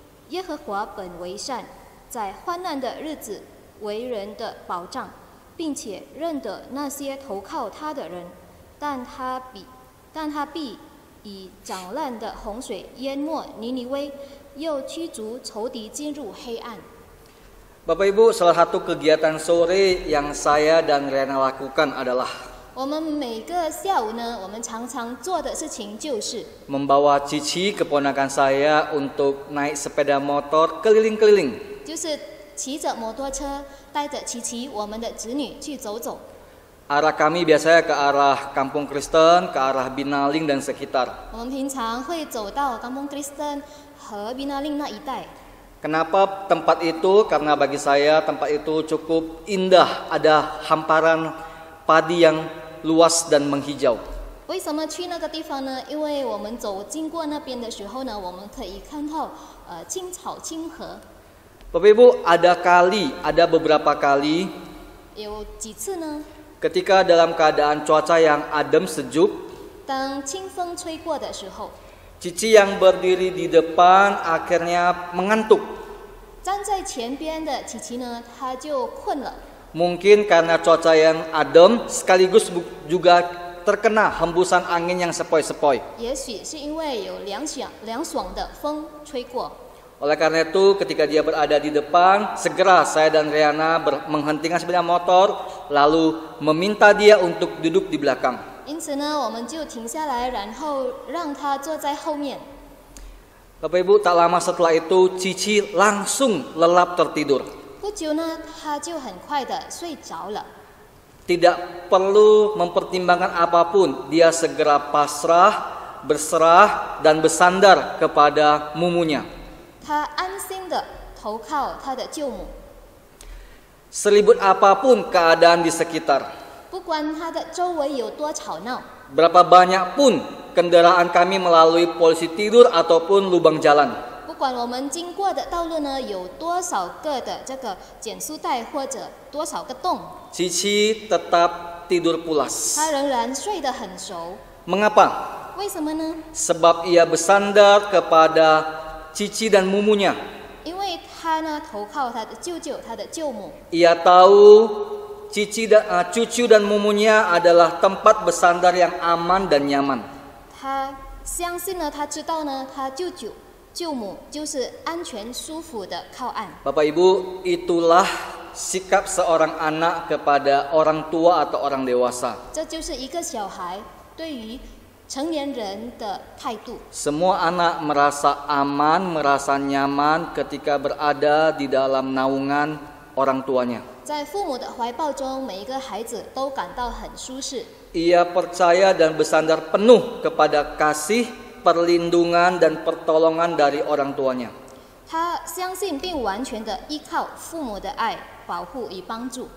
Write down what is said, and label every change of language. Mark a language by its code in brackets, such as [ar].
[zh] 耶和华本为善，在患难的日子为人的保障，并且认得那些投靠他的人。但他必以涨烂的洪水淹没尼尼微，又驱逐仇敌进入黑暗。 [id] Bapak Ibu, salah satu kegiatan sore yang saya dan Riana lakukan adalah [zh] 我们每个下午呢，我们常常做的事情就是 [id] membawa Cici keponakan saya untuk naik sepeda motor keliling-keliling. [zh] 就是骑着摩托车，带着琪琪我们的子女去走走。 [id] Arah kami biasanya ke arah Kampung Kristen, ke arah Binaling dan sekitar. [zh] 我们平常会走到Kampung Kristen 和 Binaling 那一带。 [id] Kenapa tempat itu? Karena bagi saya tempat itu cukup indah, ada hamparan padi yang luas dan menghijau. [zh] 为什么去那个地方呢？因为我们经过那边的时候呢，我们可以看到青草青禾。 [id] Bapak Ibu, ada beberapa kali [zh] 有几次呢？ [id] ketika dalam keadaan cuaca yang adem sejuk, [zh] 当清风吹过的时候， [id] Cici yang berdiri di depan akhirnya mengantuk. [zh] 站在前边的琪琪呢，她就困了。 [id] Mungkin karena cuaca yang adem sekaligus juga terkena hembusan angin yang sepoi-sepoi. [zh] 也许是因为有凉爽的风吹过。 [id] Oleh karena itu ketika dia berada di depan, segera saya dan Riana menghentikan sepeda motor lalu meminta dia untuk duduk di belakang. [zh] 因此呢，我们就停下来，然后让她坐在后面。 [id] Bapak Ibu, tak lama setelah itu Cici langsung lelap tertidur. [zh] 不久呢，她就很快的睡着了。 [id] Tidak perlu mempertimbangkan apapun, dia segera pasrah, berserah dan bersandar kepada mumunya. [zh] 她安心的投靠她的舅母， [id] Seribut apapun keadaan di sekitar, [zh] 不管她的周围有多吵闹， [id] berapa banyak pun kendaraan kami melalui polisi tidur ataupun lubang jalan, [zh] 不管我们经过的道路呢有多少个的这个减速带或者多少个洞， [id] Cici tetap tidur pulas. [zh] 她仍然睡得很熟。 [id] Mengapa? [zh] 为什么呢？ [id] Sebab ia bersandar kepada Cici dan mumunya. [zh] 因为她呢投靠她的舅舅、她的舅母。 [id] Ia tahu cucu dan mumunya adalah tempat bersandar yang aman dan nyaman. [zh] 她相信呢，她知道呢，她舅舅、舅母就是安全舒服的靠岸。 [id] Bapak Ibu, itulah sikap seorang anak kepada orang tua atau orang dewasa. [zh] 这就是一个小孩对于成年人的态度。 [id] Semua anak merasa aman, merasa nyaman ketika berada di dalam naungan orang tuanya. [zh] 在父母的怀抱中，每一个孩子都感到很舒适。 [id] Ia percaya dan bersandar penuh kepada kasih, perlindungan dan pertolongan dari orang tuanya. [zh] 他相信并完全的依靠父母的爱、保护与帮助。